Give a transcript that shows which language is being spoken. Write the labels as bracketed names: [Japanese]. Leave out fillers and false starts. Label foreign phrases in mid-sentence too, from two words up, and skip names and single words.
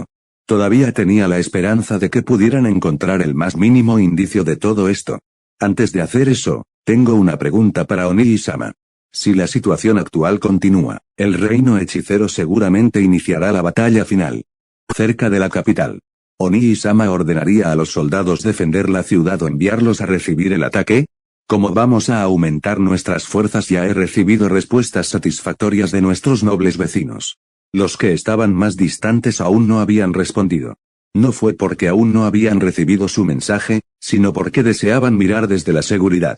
[Spanish] Todavía tenía la esperanza de que pudieran encontrar el más mínimo indicio de todo esto. Antes de hacer eso, tengo una pregunta para Onii-sama. Si la situación actual continúa, el reino hechicero seguramente iniciará la batalla final cerca de la capital. ¿Onii-sama ordenaría a los soldados defender la ciudad o enviarlos a recibir el ataque? ¿Cómo vamos a aumentar nuestras fuerzas? Ya he recibido respuestas satisfactorias de nuestros nobles vecinos. Los que estaban más distantes aún no habían respondido. No fue porque aún no habían recibido su mensaje, sino porque deseaban mirar desde la seguridad.